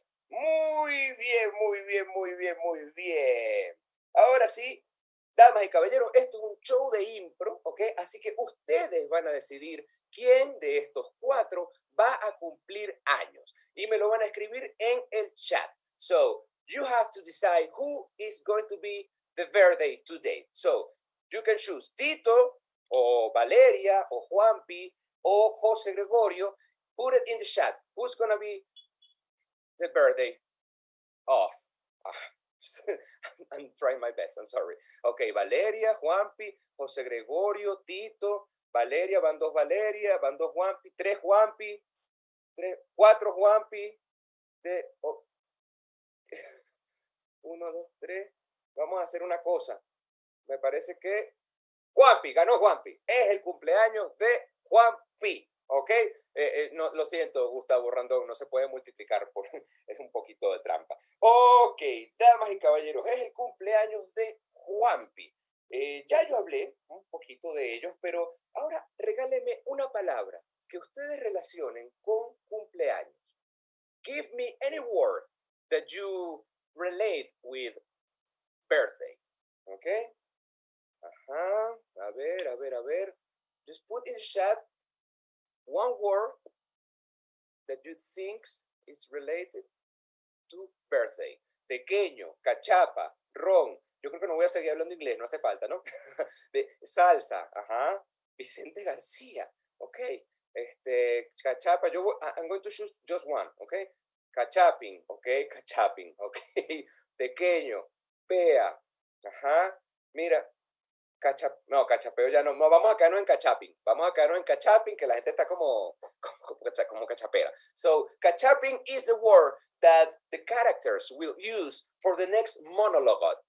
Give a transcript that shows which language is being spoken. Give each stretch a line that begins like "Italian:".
Spanish: Muy bien, muy bien, muy bien, muy bien. Ahora sí, damas y caballeros, esto es un show de impro, ¿ok? Así que ustedes van a decidir quién de estos 4 va a cumplir años. Y me lo van a escribir en el chat.
English: So, you have to decide who is going to be the birthday today. So, you can choose Tito, o Valeria, o Juanpi, o José Gregorio. Put it in the chat. Who's going to be the birthday of? I'm trying my best, I'm sorry.
Spanish: Ok, Valeria, Juanpi, José Gregorio, Tito, Valeria, van 2 Valeria, van 2 Juanpi, 3 Juanpi, 4 Juanpi, 1, 2, 3. Vamos a hacer una cosa. Me parece que Juanpi, ganó Juanpi. Es el cumpleaños de Juanpi, ¿ok? No, lo siento, Gustavo Randón, no se puede multiplicar, es un poquito de trampa. Ok, damas y caballeros, es el cumpleaños de Juanpi. Ya yo hablé un poquito de ellos, pero ahora regálenme una palabra que ustedes relacionen con cumpleaños.
English: Give me any word that you relate with birthday. ¿Ok?
Spanish: Ajá, a ver.
English: Just put in the chat one word that you think is related to birthday.
Spanish: Pequeño, cachapa, ron. Yo creo que no voy a seguir hablando inglés, no hace falta, ¿no? De salsa, ajá. Vicente García, ok.
English: Cachapa, I'm going to choose just one, ok.
Spanish: Cachaping, ok. Cachaping, ok. Pequeño, pea, ajá. Mira, cachapeo ya no. No, vamos a quedarnos en cachaping. Vamos a quedarnos en cachaping, que la gente está como cachapera.
English: So, cachaping is the word that the characters will use for the next monologue.